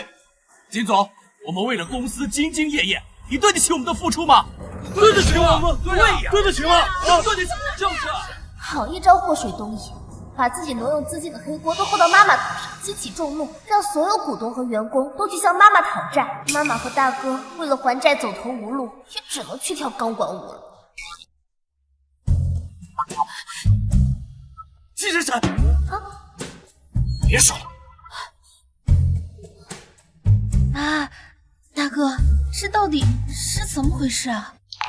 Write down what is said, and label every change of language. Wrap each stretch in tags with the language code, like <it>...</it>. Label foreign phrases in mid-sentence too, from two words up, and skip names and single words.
<zh>金總，我們為了公司兢兢業業，你對得起我們的付出嗎？對得起我們，對呀，對得起嗎？對得起，就是。好一招禍水東引，把自己挪用資金的黑鍋都扣到媽媽頭上，激起眾怒，讓所有股東和員工都去向媽媽討債。媽媽和大哥為了還債走投無路，也只能去跳鋼管舞了。季神神，啊！別說了。啊，大哥，這到底是怎麼回事啊？</zh>